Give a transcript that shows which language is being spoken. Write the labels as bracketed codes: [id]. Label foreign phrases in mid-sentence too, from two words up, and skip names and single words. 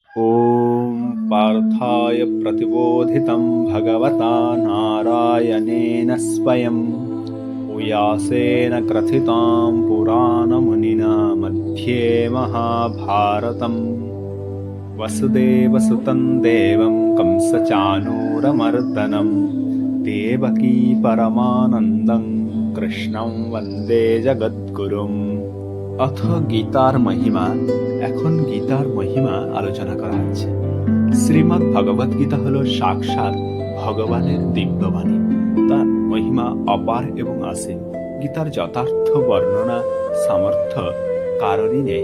[sa] ॐ पार्थाय प्रतिबोधितं भगवता नारायणेन स्वयं व्यासेन ग्रथितां पुराणमुनिना मध्ये महाभारतम्। वसुदेवसुतं देवं कंसचाणूरमर्दनं देवकी परमानन्दं कृष्णं वन्दे जगद्गुरुम्। [bn] অথ গীতার মহিমা। এখন গীতার মহিমা আলোচনা করা হচ্ছে। শ্রীমদ্ ভগবদ গীতা হল সাক্ষাৎ ভগবানের দিব্যবাণী। তার মহিমা অপার এবং অসীম। গীতার যথার্থ বর্ণনা সামর্থ্য কারণই নেই।